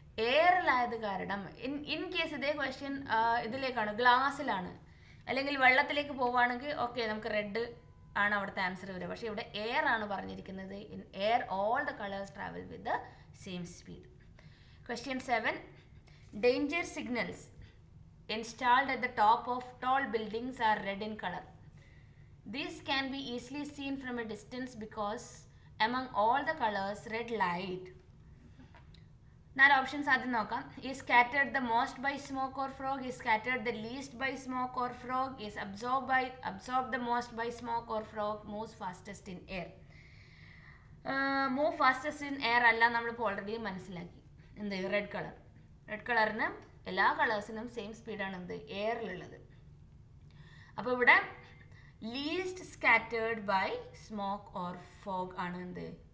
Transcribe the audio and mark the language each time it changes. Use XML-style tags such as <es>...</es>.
<ml>എയറിലായത് കാരണം in case ഇതേ question ഇതിലേക്കാണ്, ഗ്ലാസ്സിലാണ് അല്ലെങ്കിൽ വെള്ളത്തിലേക്ക് പോവുകയാണെങ്കിൽ ഓക്കെ, നമുക്ക് റെഡ് ആണ് അവിടുത്തെ ആൻസർ വരിക. പക്ഷേ ഇവിടെ എയർ ആണ് പറഞ്ഞിരിക്കുന്നത്.</ml> <en>In air all the colours travel with the same speed. Question 7. Danger signals installed at the top of tall buildings are red in color. These can be easily seen from a distance because among all the colors, red light.</en> <ml>4 options ആദ്യം നോക്കാം.</ml> <en>Is scattered the most by smoke or fog? Is scattered the least by smoke or fog? Is absorbed the most by smoke or fog? Moves fastest in air. Move fastest in air</en> <ml>അല്ല, നമ്മളിപ്പോൾ already മനസ്സിലാക്കി. എന്ത്? Red colour. Red കളറിന് എല്ലാ കളേഴ്സിനും same സ്പീഡാണ് എന്ത്? എയറിലുള്ളത്. അപ്പോൾ ഇവിടെ</ml> <en>least scattered by smoke or fog</en> <ml>ആണ് എന്ത്?</ml>